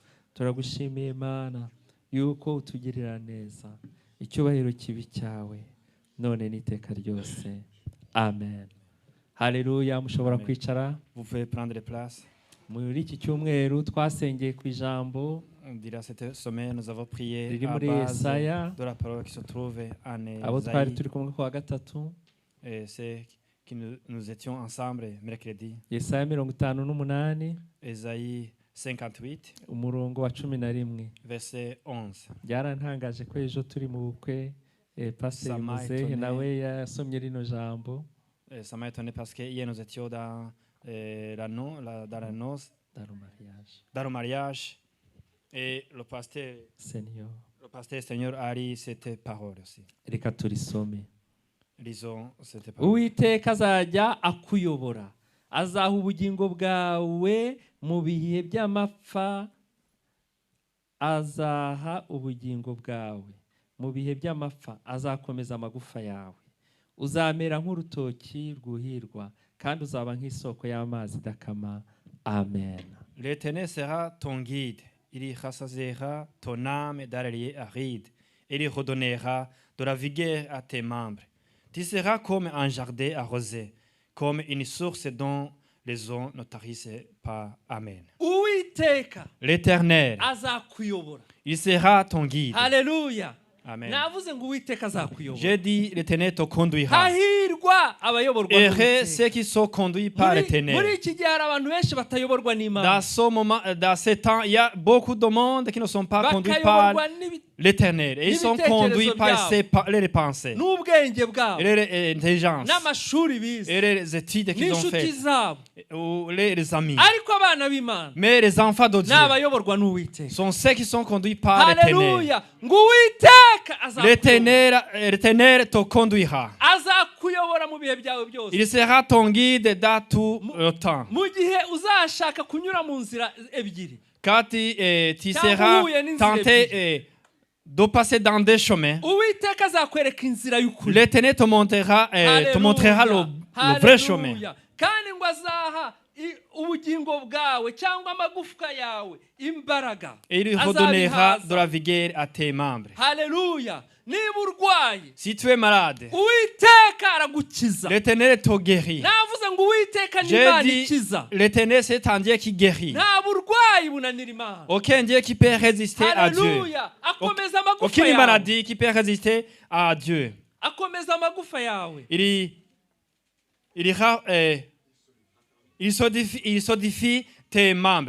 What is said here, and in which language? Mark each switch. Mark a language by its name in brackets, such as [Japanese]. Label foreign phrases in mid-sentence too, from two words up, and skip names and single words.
[Kinyarwanda] turagushimiye Mana yuko utugirira neza, icyubahiro kibi cyawe none n'iteka ryose. Amen. Haleluya. Mushobora kwicara. [French] Vous pouvez prendre place. [Kinyarwanda] Muri iki cyumweru twasengeye ku ijambo [French] Durant cette semaine, nous avons prié [Kinyarwanda] riri [French] à [Kinyarwanda] muri [French] base [Kinyarwanda] Yesaya. [French] de la parole qui se trouve en [Kinyarwanda] Abo twari [French] Esaïe. [Kinyarwanda] turi kumwe ku wa gatatu. [French] Et c'est que nous étions ensemble mercredi. [Kinyarwanda] Yesaya 58 [French] Esaïe 58, [Kinyarwanda] umurongo wa 11. [French] verset 11. [Kinyarwanda] Byarantangaje ko ejo turi mu bukwe Pastor Muzehe nawe yasomye rino jambo. [French] Ça m'a étonné parce que hier nous étions dans la noce, dans le mariage, et le pasteur Seigneur a lu cette parole aussi. [Kinyarwanda] Reka turisome. [French] Lisons cette parole. [Kinyarwanda] Uwiteka azajya akuyobora, azaha ubugingo bwawe mu bihe by'amapfa, azaha ubugingo bwawe mu bihe by'amapfa, azakomeza amagufa yawe. Uzamera nk'urutoki rwuhirwa kandi uzaba nk'isoko y'amazi idakama. Amen. [French] L'Éternel sera ton guide, il rassasiera ton âme dans les lieux arides, et il redonnera de la vigueur à tes membres. Tu seras comme un jardin arrosé, comme une source dont les eaux ne tarissent pas. Amen. [Kinyarwanda] Uwiteka [French] L'Éternel, [Kinyarwanda] azakuyobora. [French] il sera ton guide. [Kinyarwanda] Haleluya. Amen. Navuze ngo Uwiteka azakuyobora. [French] J'ai dit, l'Éternel te conduira. [Kinyarwanda] Hahirwa abayoborwa [French] Heureux ceux qui sont conduits par [Kinyarwanda] muri [French] l'Éternel. [Kinyarwanda] iki gihe hari abantu benshi batayoborwa n'Imana. [French] Dans ce moment, dans ce temps, il y a beaucoup de monde qui ne sont pas conduits par l'Éternel. Et ils sont conduits par les pensées, [Kinyarwanda] n'ubwenge bwabo, [French] et les intelligences, [Kinyarwanda] n'amashuri bize, [French] et les études qu'ils ont [Kinyarwanda] n'inshuti [French] faites, [Kinyarwanda] zabo, [French] ou les amis. [Kinyarwanda] ariko abana b'Imana [French] Mais les enfants de Dieu [Kinyarwanda] n'abayoborwa n'Uwiteka. [French] sont ceux qui sont conduits par l'Éternel. [Kinyarwanda] Haleluya. Ngo Uwiteka azakuyobora. [French] L'Éternel te conduira. [Kinyarwanda] Azakuyobora mu bihe byawe byose. [French] Il sera ton guide dans tout le temps. [Kinyarwanda] Mu gihe uzashaka kunyura mu nzira ebyiri, [French] Quand tu seras tenté de passer dans des chemins, [Kinyarwanda] Uwiteka azakwereka inzira y'ukuri. [French] l'Éternel te montrera le vrai chemin. [Kinyarwanda] Kandi ngo azaha ubugingo bwawe cyangwa amagufwa yawe imbaraga. [French] Et il redonnera de la vigueur à tes membres. [Kinyarwanda] Haleluya. Niba urwaye, [French] Si tu es malade, [Kinyarwanda] Uwiteka aragukiza. [French] l'Éternel te guérit. [Kinyarwanda] Navuze ngo Uwiteka ni [French] J'ai [Kinyarwanda] Imana [French] dit, [Kinyarwanda] ikiza. [French] l'Éternel c'est un Dieu qui guérit. [Kinyarwanda] Nta burwayi bunanira Imana. [French] Aucun Dieu qui peut résister à Dieu. [Kinyarwanda] Haleluya. Akomeza amagufa [French] Aucune [Kinyarwanda] yawe. [French] maladie qui peut résister à Dieu. [Kinyarwanda] Akomeza amagufa yawe. [French] Il solidifie tes membres.